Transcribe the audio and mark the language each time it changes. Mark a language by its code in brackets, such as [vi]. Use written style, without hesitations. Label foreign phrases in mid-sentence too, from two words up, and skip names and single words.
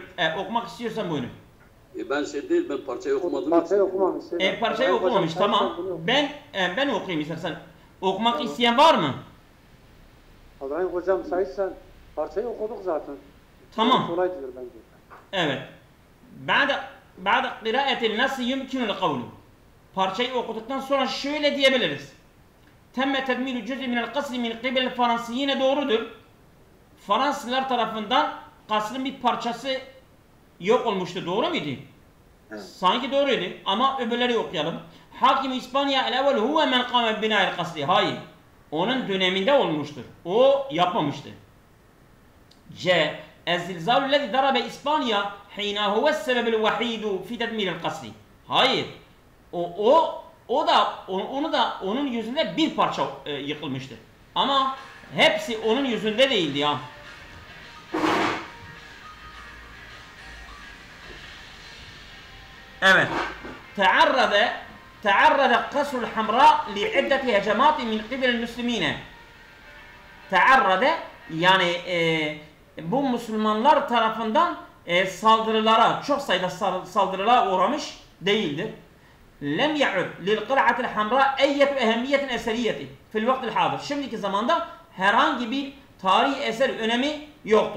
[tr] Okumak istiyorsan buyurun. Ben şey değil ben parçayı okumadım. Parçayı okumamış. Parçayı okumamış tamam. Ben okuyayım istersen. Okumak isteyen var mı? İbrahim hocam sayırsan parçayı okuduk zaten. Tamam. Kolay diyor bence. Evet. [ar] بعد قراءة النص يمكن القول. [tr] Parçayı okuduktan sonra şöyle diyebiliriz. [ar] تم تدمير جزء من القصر من قبل الفرنسيين [tr] doğrudur. Fransızlar tarafından kasrın bir parçası yok olmuştu. Doğru muydu? Evet. Sanki doğruydu ama öbürleri okuyalım. [ar] حاكم إسبانيا الأول هو من قام بناء القصر. [tr] Hayır. Onun döneminde olmuştur. O yapmamıştı. C. [ar] الزلزال الذي ضرب إسبانيا حين هو السبب الوحيد في تدمير القصر. [tr] Hayır. Onu da onun yüzünde bir parça yıkılmıştı. Ama hepsi onun yüzünde değildi ya. Evet. [ar] تعرض قصر الحمراء لعدة هجمات من قبل المسلمين. [tr] تعرض yani bu Müslümanlar tarafından saldırılara, çok sayıda saldırılara uğramış değildir. [ar] لم يعد للقراءة الحمراء أية أهمية أثرية في الوقت الحاضر. [tr] Şimdiki zamanda herhangi bir tarihi eser önemi yoktur.